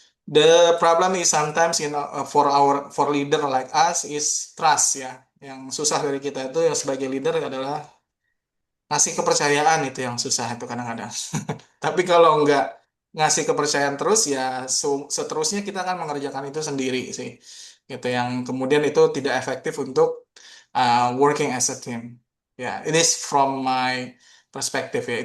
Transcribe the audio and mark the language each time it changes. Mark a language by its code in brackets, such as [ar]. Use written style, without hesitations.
[en] The problem is sometimes for leader like us is trust ya. [id] Yang susah dari kita itu yang sebagai leader adalah ngasih kepercayaan, itu yang susah itu kadang-kadang. Tapi kalau nggak ngasih kepercayaan terus ya seterusnya kita akan mengerjakan itu sendiri sih. Gitu yang kemudian itu tidak efektif untuk [en] working as a team. Ya, it is from my perspective ya.